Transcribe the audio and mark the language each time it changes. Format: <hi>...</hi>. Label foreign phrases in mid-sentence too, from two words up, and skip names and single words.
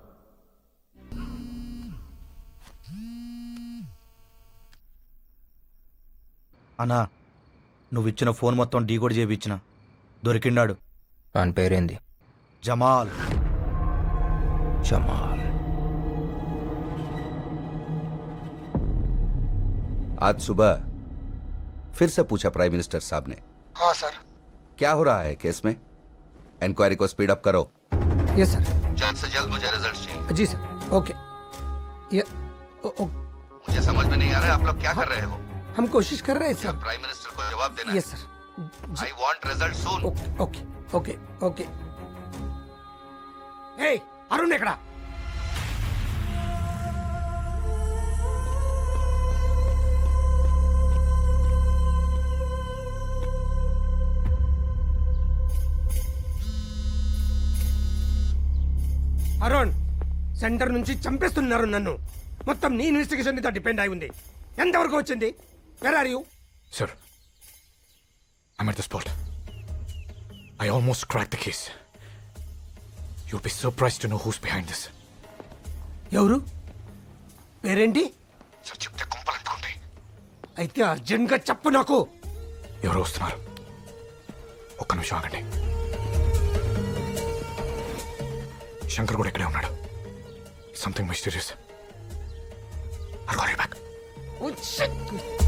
<te>అన్నా, నువ్వు ఇచ్చిన ఫోన్ మొత్తం డీకోడ్ చేయించిన. దొరికిండాడు. అని పేరేంది? జమాల్. జమాల్.</te> <hi>आज सुबह फिर से पूछा</hi> <en>prime minister</en> <hi>साहब ने। हाँ सर. क्या हो रहा है केस में? इंक्वायरी को</hi> <en>speed up</en> <hi>करो।</hi> <en>yes sir.</en> <hi>जल्द से जल्द मुझे रिजल्ट चाहिए। जी सर. ओके. मुझे समझ में नहीं आ रहा है आप लोग क्या कर रहे हो? हम कोशिश कर रहे हैं सर.</hi> <en>prime minister</en> <hi>को जवाब देना।</hi> <en>yes sir. I want result soon. okay okay okay. hey अरुण ఎక్కడ?</en> <te>అరుణ్, సెంటర్ నుంచి చంపేస్తున్నారు నన్ను. మొత్తం నీ ఇన్వెస్టిగేషన్ మీద డిపెండ్ అయి ఉంది. ఎంతవరకు వచ్చింది?</te> <en>where are you? Sir, I'm at the spot. I almost cracked the case. You'll be surprised to know who's behind this.</en> <te>ఎవరు? పేరేంటి? Sir, చెప్తే కుంపలంటుకుంటాయి. అయితే అర్జెంట్గా చెప్పు నాకు. ఎవరు వస్తున్నారు? ఒక్క నిమిషం ఆగండి. శంకర్ కూడా ఇక్కడే ఉన్నాడు.</te> <en>something mysterious. I'll call you back. Oh, shit.</en>